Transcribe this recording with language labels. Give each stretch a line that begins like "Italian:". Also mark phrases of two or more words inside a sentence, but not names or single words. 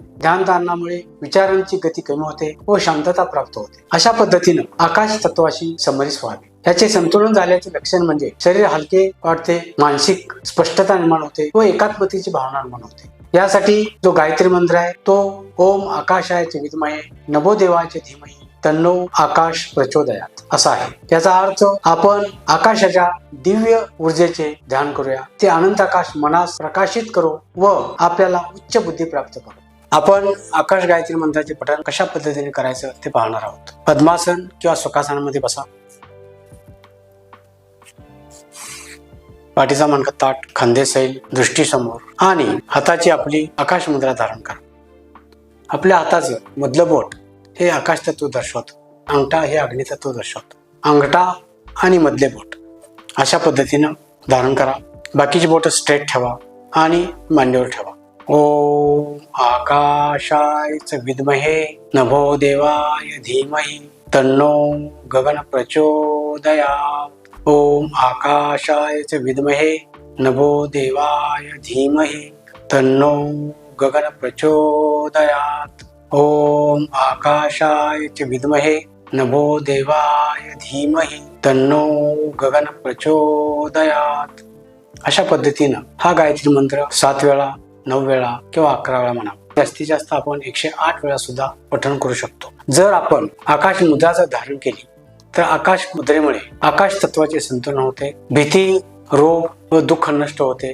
Marathi: ध्यान धारणामुळे विचारांची गती कमी होते व शांतता प्राप्त होते. अशा पद्धतीनं आकाश तत्वाशी समरस व्हावे. याचे संतुलन झाल्याचे लक्षण म्हणजे शरीर हलके वाटते, मानसिक स्पष्टता निर्माण होते व एकात्मतेची भावना निर्माण होते. यासाठी जो गायत्री मंत्र आहे तो
Sanskrit: ओम आकाशाय विद्महे नभो देवाय धीमहि तन्नो आकाश प्रचोदयात
Marathi: असा आहे. याचा अर्थ आपण आकाशाच्या दिव्य ऊर्जेचे ध्यान करूया. ते अनंत आकाश मनास प्रकाशित करू व आपल्याला उच्च बुद्धी प्राप्त करू. आपण आकाश गायत्री मंत्राचे पठण कशा पद्धतीने करायचं ते पाहणार आहोत. पद्मासन किंवा सुखासनामध्ये बसा. पाठीचा मणका ताठ, खांदे सैल, दृष्टी समोर आणि हाताची आपली आकाश मुद्रा धारण करा. आपल्या हाताचं मधलं बोट हे आकाश तत्व दर्शवतं. अंगठा हे अग्नि तत्व दर्शवतं. अंगठा आणि मधले बोट अशा पद्धतीनं धारण करा. बाकीची बोट स्ट्रेट ठेवा आणि मांडीवर ठेवा.
Sanskrit: ओम आकाशाय विद्महे नभो देवाय धीमहि तन्नो गगन प्रचोदयात्. ओम आकाशाय विद्महे नभो देवाय धीमहि तन्नो गगन प्रचोदयात्. ओम आकाशाय विद्महे नभो देवाय धीमहि तन्नो गगन प्रचोदयात्.
Marathi: अशा पद्धतीनं हा गायत्री मंत्र 7 वेळा, 9 वेळा किंवा 11 वेळा म्हणा. जास्तीत जास्त आपण 108 वेळा सुद्धा पठण करू शकतो. जर आपण आकाश मुद्राचं धारण केली तर आकाश मुद्रेमुळे आकाश तत्वाचे संतुलन होते. भीती, रोग व दुःख नष्ट होते.